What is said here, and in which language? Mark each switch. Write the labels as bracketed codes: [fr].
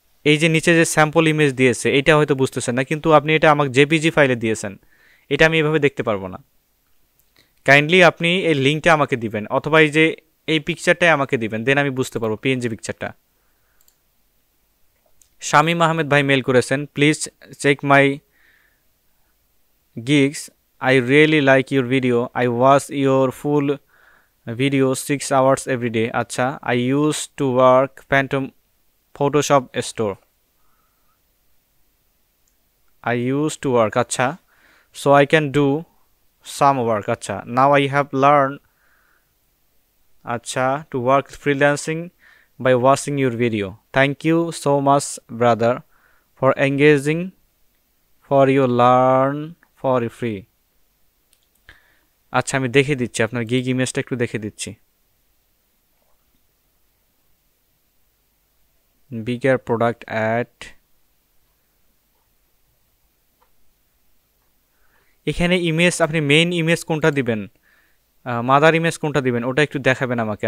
[bn] এই যে নিচে যে স্যাম্পল ইমেজ দিয়েছে, এটা হয়তো বুঝতেছেন না, কিন্তু আপনি এটা আমাকে জেপিজি ফাইলে দিয়েছেন, এটা আমি এভাবে দেখতে পারবো না। কাইন্ডলি আপনি এই লিঙ্কটা আমাকে দিবেন, অথবা এই যে এই পিকচারটাই আমাকে দিবেন, দেন আমি বুঝতে পারবো পিএনজি পিকচারটা। শামীম আহমেদ ভাই মেল করেছেন, [en] Please check my gigs. I really like your video. I watch your full video 6 hours every day. Acha, I used to work Phantom Photoshop store. I used to work, acha, so I can do some work. Acha, now I have learned, acha, to work freelancing by watching your video. Thank you so much, brother, for engaging, for your learn for free. [bn] আচ্ছা, আমি দেখে দিচ্ছি আপনার gig ইমেজটা, একটু দেখে দিচ্ছি। Bigger product add, এখানে ইমেজ আপনি মেইন ইমেজ কোনটা দিবেন, মাদার ইমেজ কোনটা দিবেন, ওটা একটু দেখাবেন আমাকে।